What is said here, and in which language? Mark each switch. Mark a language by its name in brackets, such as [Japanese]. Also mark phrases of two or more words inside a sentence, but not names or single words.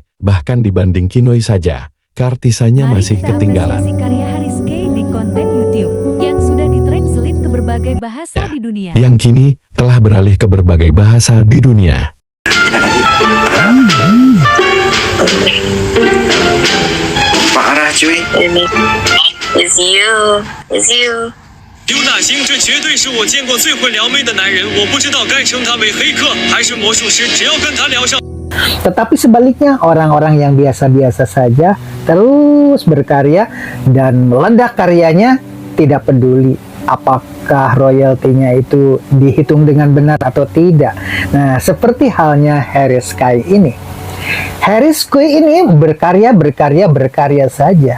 [Indonesian] Bahkan dibanding Kinoi saja, keartisannya masih ketinggalan. Mari kita apresiasi karya Harris Kay di konten YouTube yang sudah ditranslate ke berbagai bahasa di dunia. Yang kini telah beralih ke berbagai bahasa di dunia. Parah cuy. [English] It's you. It's you. [Chinese] 刘大兴，这绝对是我见过最会撩妹的男人。我不知道该称他为黑客还是魔术师，只要跟他聊上。 [Indonesian] Tetapi sebaliknya, orang-orang yang biasa-biasa saja terus berkarya dan meledak karyanya, tidak peduli apakah royaltinya itu dihitung dengan benar atau tidak. Nah, seperti halnya Harris Kay ini. Harris Kay ini berkarya saja.